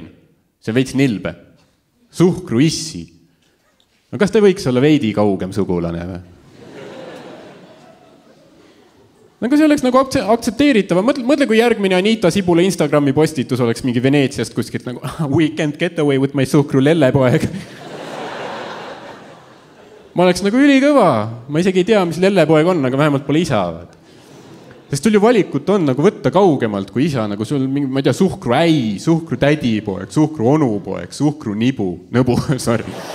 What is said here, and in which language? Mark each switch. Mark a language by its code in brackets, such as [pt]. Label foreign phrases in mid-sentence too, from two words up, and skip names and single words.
[et] See on veits nilbe. Suhkruissi. No kas te võiks olla veidi kaugem sugulane või? Aga see oleks nagu aktsepteeritav. Mõtle, kui järgmine Anita Sibula Instagrami postitus oleks mingi Veneetsiast kuskilt nagu [en] we can't get away with my [et] suhkru lellepoeg. Ma oleks nagu ülikõva. Ma isegi ei tea, mis lellepoeg on, aga vähemalt pole isa. Sest sul ju valikut on nagu võtta kaugemalt kui isa, nagu sul mingi, ma ei tea, suhkru äi, suhkru tädipoeg, suhkru onupoeg, suhkru nõbu, sorry.